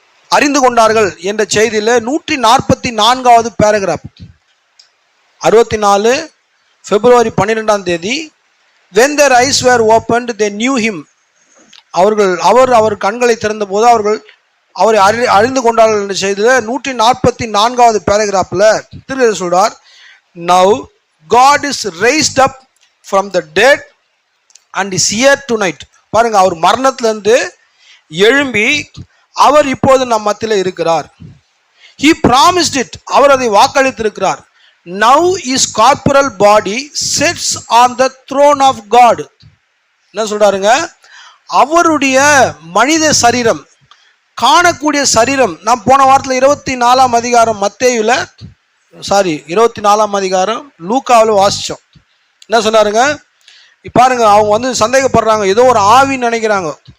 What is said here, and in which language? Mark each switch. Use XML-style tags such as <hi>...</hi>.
<ta>அறிந்து கொண்டார்கள் என்ற செய்தியில் 144வது பேராகிராஃப், 64 பிப்ரவரி 12ஆம் தேதி when their eyes were opened they knew him, அவர் கண்களை திறந்த போது அவரை அறிந்து கொண்டார்கள் என்ற செய்தியில் 144வது பேராகிராஃபில் திருக்குறள் சொல்றார், now God is raised up from the dead and is here tonight. பாருங்க, அவர் மரணத்திலிருந்து எழும்பி அவர் இப்போது நம் மத்தியில் இருக்கிறார்.</ta> <en>He promised it, அவர் அதை வாக்களித்திருக்கிறார். Now his corporal body sits on the throne of God.</en> <ta>என்ன சொல்றாருங்க, அவருடைய மனித சரீரம், காணக்கூடிய சரீரம், நாம் போன வாரத்தில் 24ஆம் அதிகாரம் மத்தேயுல 24ஆம் அதிகாரம் லூக்காவில் வாசித்தோம். என்ன சொன்னாருங்க, பாருங்க, அவங்க சந்தேகப்படுறாங்க, ஏதோ ஒரு ஆவின்னு நினைக்கிறாங்க.</ta>